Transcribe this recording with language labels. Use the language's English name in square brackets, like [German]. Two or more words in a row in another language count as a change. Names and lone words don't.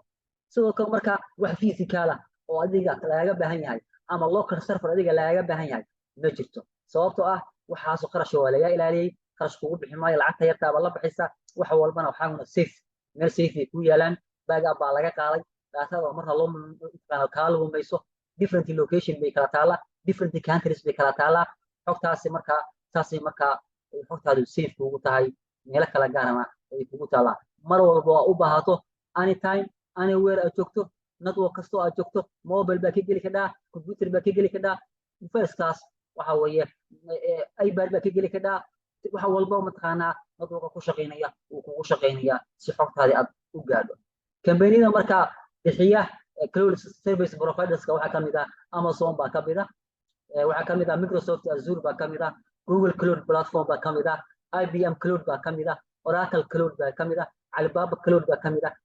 [Somali] sidoo kale marka wax physical ah oo adiga lagaga baahan yahay ama [English] local server [Somali] adiga lagaga baahan yahay ma jirto. sababtoo ah waxaas qarash waa laga ilaaliyay. qarash kugu bixi maayo, lacagta yartaaba la bixisa. wax walbana waxaa safe meel safe ay ku yaalaan. backup baa laga qaaday. daatada marka loo kala lumayso [English] different location [Somali] bay kala taalaa, [English] different countries [Somali] bay kala taalaa. xogtaasi marka saasay marka xogtaadu safe kugu tahay, meelo kala gaarana ay kugu taalaa. mar walba waa u baahato [English] anytime anywhere [Somali] aad joogto, network kastoo aad joogto, mobile baa ka geli kadhaa, computer baa ka geli kadhaa, device-kaas waxa weeye iPad baa ka geli kadhaa. wax walba mataqaanaa network ku shaqaynaya uu kugu shaqaynaya si xogtaadii aad u gaadho. kambaniyada marka bixiya [English] cloud service providerska [Somali] waxaa ka mid ah Amazon baa ka mid ah, waxaa ka mid ah Microsoft Azure baa ka mid ah, Google Cloud Platform baa ka mid ah, IBM Cloud baa ka mid ah, Oracle Cloud baa ka mid ah, Alibaba Cloud baa ka mid ah.